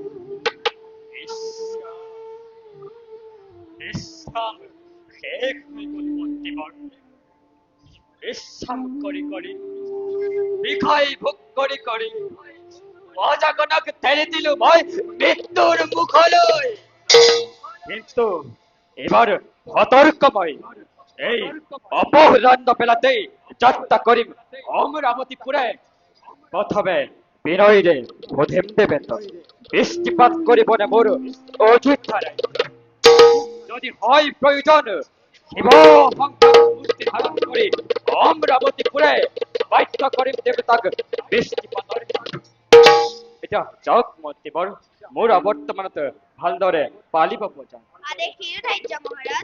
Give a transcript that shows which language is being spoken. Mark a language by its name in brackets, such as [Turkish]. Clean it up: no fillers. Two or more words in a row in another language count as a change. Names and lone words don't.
[Assamese] বিশ্রাম শেষ হৈ গ'ল মন্ত্ৰীবৰ বিশ্রাম কৰি কৰি বিষয় ভোগ কৰি কৰি প্ৰজাগণক ঠেলি দিলো মই মৃত্যুৰ মুখলৈ কিন্তু এবার সতর্ক মই এই অপরাহ্ন বেলাতেই যাত্রা করিম অমরাবতীপুরে প্রথমে বিনয়রে অধীন দেবেন বৃষ্টিপাত করিবনে মোর অযোধ্যারে যদি হয় প্রয়োজন শিব সংখ্যক মূর্তি ধারণ করে অমরাবতীপুরে বাধ্য করিম দেবতাক বৃষ্টিপাতৰ এতিয়া যাওক মন্ত্ৰীবৰ মোৰ অবৰ্তমানত ভালদৰে পালিব পূজা আদেশ ধাৰ্য মহাৰাজ